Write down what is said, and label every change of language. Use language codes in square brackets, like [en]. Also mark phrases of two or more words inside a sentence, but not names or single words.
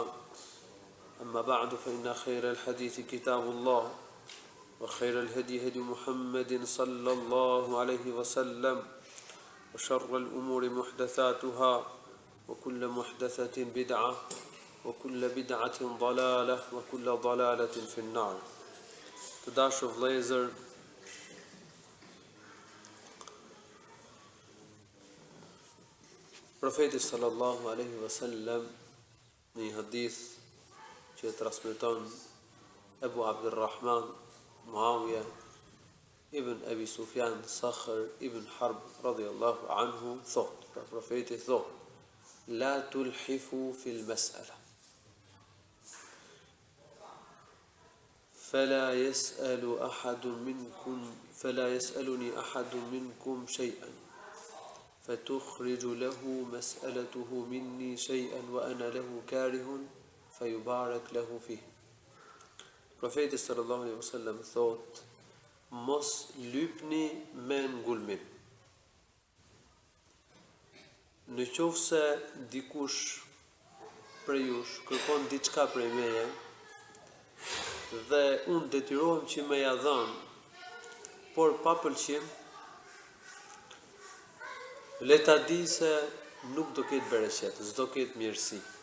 [ar] أما بعد فإن خير الحديث كتاب الله وخير الهدي هدي محمد صلى الله عليه وسلم وشر الأمور محدثاتها وكل محدثة بدعة وكل بدعة ضلالة وكل ضلالة في النار. [sq] Të dashur vëllezër, profeti [ar] صلى الله عليه وسلم [sq] në një hadith që transmeton Ebu Abdurrahman Muawiya ibn Abi Sufjan Sakhr ibn Harb [ar] رضي الله عنه [sq] thot, profeti thot: [ar] لا تلحفوا في المسألة فلا يسألني أحد منكم شيئا فتخرج له مسألته مني شيئا وأنا له كاره فيبارك له فيه. [sq] Profeti [ar] صلى الله عليه وسلم [sq] thot: mos lypni me ngulmim. Në qoftë se dikush prej jush kërkon diçka prej meje dhe unë detyrohem që me ja dhën, por pa pëlqim, le ta di se nuk do ketë bereqet, s'do ketë mirësi.